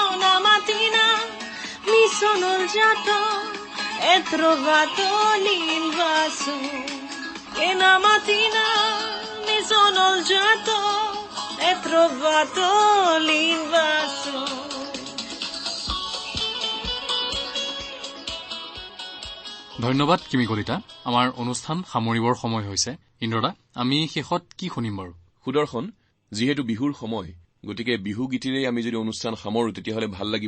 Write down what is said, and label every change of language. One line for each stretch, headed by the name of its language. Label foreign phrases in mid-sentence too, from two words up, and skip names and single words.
Italian: Una mattina mi sono alzato e trovato l'invaso. E una mattina mi sono alzato e trovato l'invaso.
Assamese: ধন্যবাদ কিমি কলিতা। আমাৰ অনুষ্ঠান সামৰিবৰ সময় হৈছে। ইন্দ্ৰদা, আমি শেষত কি শুনিম বাৰু? সুদৰ্শন, যিহেতু বিহুৰ সময়, গতিকে বিহু গীতেৰে আমি যদি অনুষ্ঠান সামৰো তেতিয়াহ'লে ভাল লাগিব।